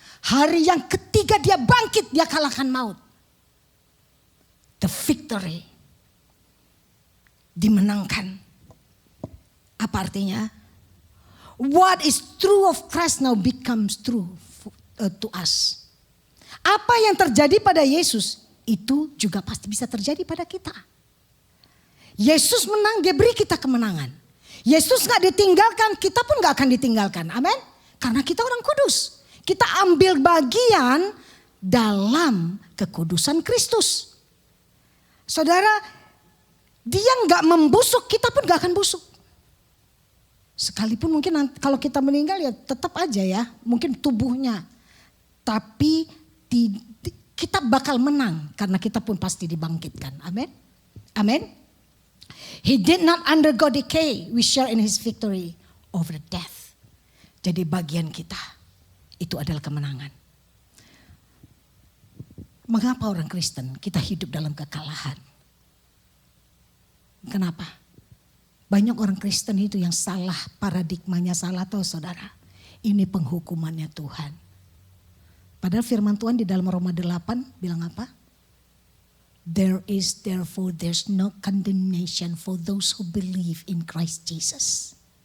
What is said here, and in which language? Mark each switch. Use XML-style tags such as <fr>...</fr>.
<id>Hari yang ketiga dia bangkit, dia kalahkan maut.</id> <en>The victory.</en> <id>Dimenangkan. Apa artinya?</id> <en>What is true of Christ now becomes true to us.</en> <id>Apa yang terjadi pada Yesus, itu juga pasti bisa terjadi pada kita. Yesus menang, dia beri kita kemenangan. Yesus gak ditinggalkan, kita pun gak akan ditinggalkan. Amin. Karena kita orang kudus. Kita ambil bagian dalam kekudusan Kristus. Saudara, dia gak membusuk, kita pun gak akan busuk. Sekalipun mungkin kalau kita meninggal ya tetap aja ya. Mungkin tubuhnya. Tapi kita bakal menang. Karena kita pun pasti dibangkitkan. Amin. Amin.</id> <en>He did not undergo decay. We share in his victory over death.</en> <id>Jadi bagian kita itu adalah kemenangan. Mengapa orang Kristen kita hidup dalam kekalahan? Kenapa? Banyak orang Kristen itu yang salah, paradigmanya salah tuh saudara. Ini penghukumannya Tuhan. Padahal firman Tuhan di dalam Roma 8 bilang apa?</id> <en>There's no condemnation for those who believe in Christ Jesus.</en>